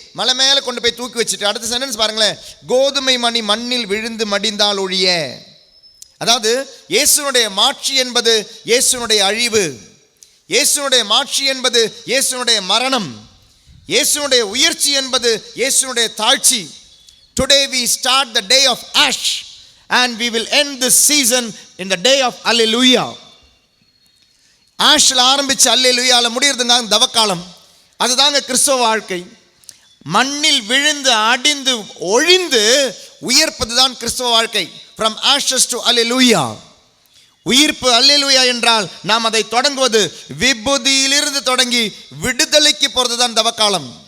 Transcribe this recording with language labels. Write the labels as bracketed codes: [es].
[ta] மலை மேலே கொண்டு போய் தூக்கி வச்சுட்டு அடுத்த சென்டென்ஸ் பாருங்களேன், கோதுமை மணி மண்ணில் விழுந்து மடிந்தால் ஒழிய. அதாவது இயேசுனுடைய மாட்சி என்பது இயேசுனுடைய அழிவு, இயேசுனுடைய மாட்சி என்பது இயேசுனுடைய மரணம், இயேசுனுடைய உயர்ச்சி என்பது இயேசுனுடைய தாழ்ச்சி. [en] Today we start the day of ash and we will end this season in the day of Alleluia. [ta] ஆஷ்ல ஆரம்பிச்சு அல்லேலூயால முடியறதுங்க தவக்காலம். அதுதாங்க கிறிஸ்தவ வாழ்க்கை. மண்ணில் விழுந்து அடிந்து ஒழிந்து உயிர்ப்பது தான் கிறிஸ்தவ வாழ்க்கை. [en] From ashes to Alleluia. [ta] உயிர்ப்பு அல்லேலூயா என்றால் நாம் அதை தொடங்குவது விபூதியிலிருந்து தொடங்கி விடுதலைக்கு போறது தான் தவக்காலம்.